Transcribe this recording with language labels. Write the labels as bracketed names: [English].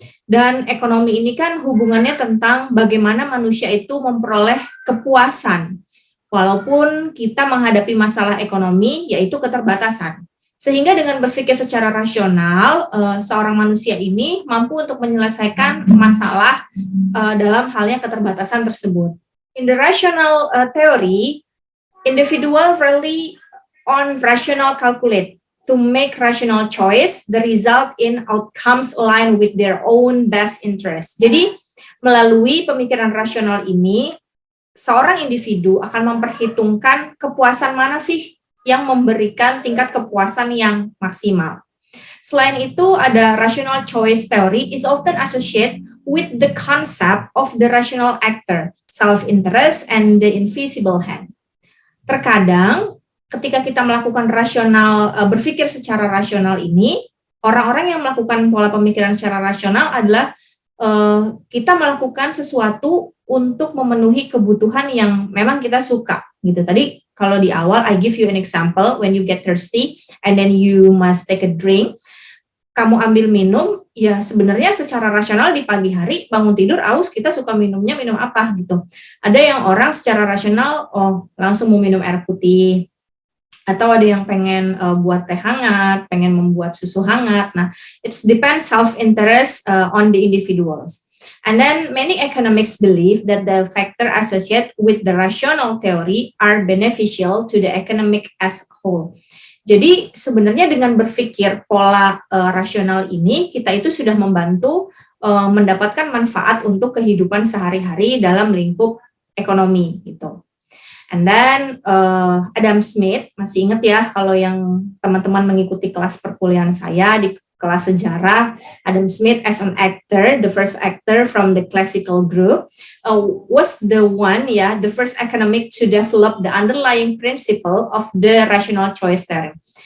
[Indonesian] Dan ekonomi ini kan hubungannya tentang bagaimana manusia itu memperoleh kepuasan. Walaupun kita menghadapi masalah ekonomi yaitu keterbatasan. Sehingga dengan berpikir secara rasional, seorang manusia ini mampu untuk menyelesaikan masalah dalam halnya keterbatasan tersebut. [English] In the rational theory, individual rely on rational calculate to make rational choice, the result in outcomes align with their own best interest. [Indonesian] Jadi, melalui pemikiran rasional ini, seorang individu akan memperhitungkan kepuasan mana sih yang memberikan tingkat kepuasan yang maksimal. Selain itu, ada [English] rational choice theory is often associated with the concept of the rational actor, self-interest, and the invisible hand. [Indonesian] Terkadang, ketika kita melakukan berpikir secara rasional ini, orang-orang yang melakukan pola pemikiran secara rasional adalah kita melakukan sesuatu untuk memenuhi kebutuhan yang memang kita suka gitu. Tadi kalau di awal [English] I give you an example, when you get thirsty and then you must take a drink, [Indonesian] kamu ambil minum, ya sebenarnya secara rasional di pagi hari bangun tidur aus, kita suka minumnya minum apa gitu. Ada yang orang secara rasional langsung mau minum air putih, atau ada yang pengen buat teh hangat, pengen membuat susu hangat. [English] Nah, it depends self-interest on the individuals. And then many economics believe that the factor associated with the rational theory are beneficial to the economic as a whole. [Indonesian] Jadi sebenarnya dengan berpikir pola rasional ini, kita itu sudah membantu mendapatkan manfaat untuk kehidupan sehari-hari dalam lingkup ekonomi gitu. [English] And then Adam Smith, [Indonesian] masih ingat ya kalau yang teman-teman mengikuti kelas perkuliahan saya di kelas sejarah, [English] Adam Smith as an actor, the first actor from the classical group, was the first economic to develop the underlying principle of the rational choice theory.